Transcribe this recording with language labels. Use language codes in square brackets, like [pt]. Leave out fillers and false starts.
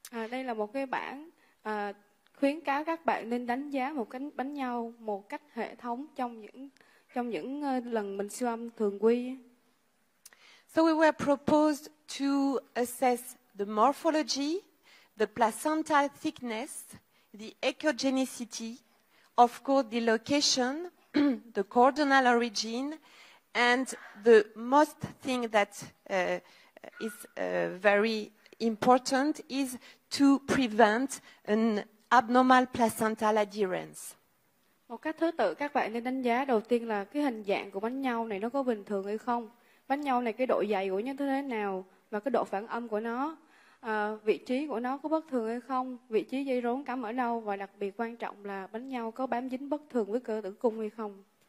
[vi] Đây là một cái bảng khuyến cáo các bạn nên đánh giá một cái bánh nhau một cách hệ thống trong những lần mình siêu âm thường quy. [en] So we were proposed to assess the morphology, the placental thickness, the echogenicity, of course the location, the coordinal origin, and the most thing that is very important is to prevent an abnormal placental adherence. [vi] Một cách thứ tự các bạn nên đánh giá đầu tiên là cái hình dạng của bánh nhau này nó có bình thường hay không. Bánh nhau này cái độ dày của nó thế nào và cái độ phản âm của nó, vị trí của nó có bất thường hay không, vị trí dây rốn cắm ở đâu, và đặc biệt quan trọng là bánh nhau có bám dính bất thường với cơ tử cung hay không.